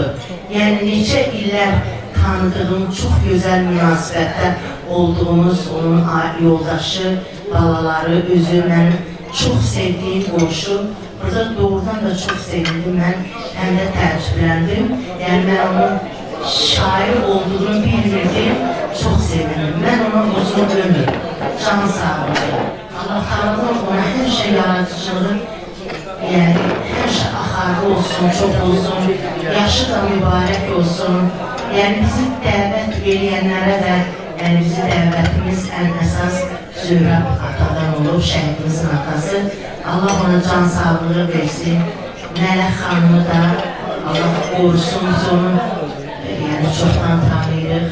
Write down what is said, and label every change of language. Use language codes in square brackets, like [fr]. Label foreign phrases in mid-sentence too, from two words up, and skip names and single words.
[az] Yəni neçə illər tanıdığım, çox gözəl münasibətdə olduğumuz onun yoldaşı, balaları, özü, mənim çox sevdiyim qonşu. Burada doğrudan da çox sevindim, mən həm də təəccübləndim. Yəni mən onun şair olduğunu bilmirdim, çox sevindim. Mən ona uzun ömür, can sağlığı. [tr] Allah Teala'dan ona her şey yaratıcılığı, yani her şey axarlı olsun, çok olsun, yaşı da mübarek olsun. [az] Yani bizi dəvət eləyənlərə də, yani bizi dəvətimiz ən əsas Zöhrət atadan olub, şəhidimizin atası. Allah ona can sağlığı versin. Mələk xanımı da Allah qorusun, biz onu yani çoxdan tanıyırıq.